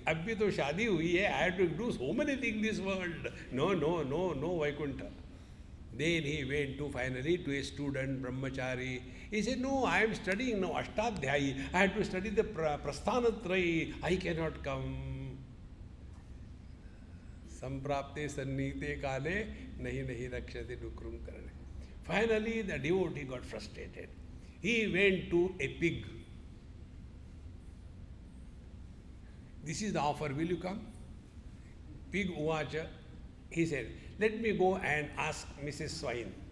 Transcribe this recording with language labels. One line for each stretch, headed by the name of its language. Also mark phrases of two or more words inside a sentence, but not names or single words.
Hindi: अभी तो शादी हुई है,
English: I have to do so many things in this world. No, Vaikuntha. Then he went to finally to a student, Brahmachari. He said, no, I am studying now Ashtadhyayi. I have to study the Prasthanatrayi. I cannot come.
Sanskrit: सम्प्राप्ते सन्निहिते काले नहि रक्षति डुकृञ् करणे.
English: Finally, the devotee got frustrated. He went to a pig. This is the offer, will you come? Pig Uvacha. He said, let me go and ask Mrs. Swine.